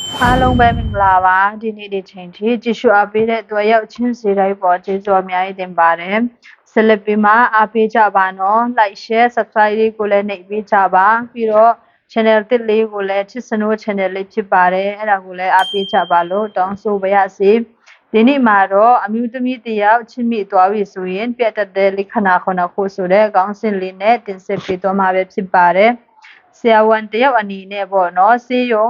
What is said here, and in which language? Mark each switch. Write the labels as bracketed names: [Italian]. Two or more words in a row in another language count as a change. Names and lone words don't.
[Burmese] အားလုံးပဲမင်္ဂလာပါဒီနေ့ဒီချိန်ထိကြည့်ရှုအားပေးတဲ့အတွက်ရောက်ချင်းစီတိုင်းပေါ်ကျေးဇူးအများကြီးတင်ပါတယ်ဆက်လက်ပြီးမှအားပေးကြပါနော် [English] like share subscribe [Burmese] လေးကိုလည်းနှိပ်ပေးကြပါပြီးတော့ channel တစ်လေးကိုလည်းချစ်စနိုး channel လေးဖြစ်ပါတယ်အဲ့ဒါကိုလည်းအားပေးကြပါလို့ တောင်းဆိုပါရစေဒီနေ့မှာတော့အမျိုးသမီးတယောက်ချစ်မိသွားပြီဆိုရင်ပြတ်တဲ့လက္ခဏာခုနှစ်ခုဆိုတဲ့ခေါင်းစဉ်လေးနဲ့တင်ဆက်ပေးသွားမှာပဲဖြစ်ပါတယ်ဆရာဝန်တယောက်အနေနဲ့ပေါ့နော်ဆေးရုံ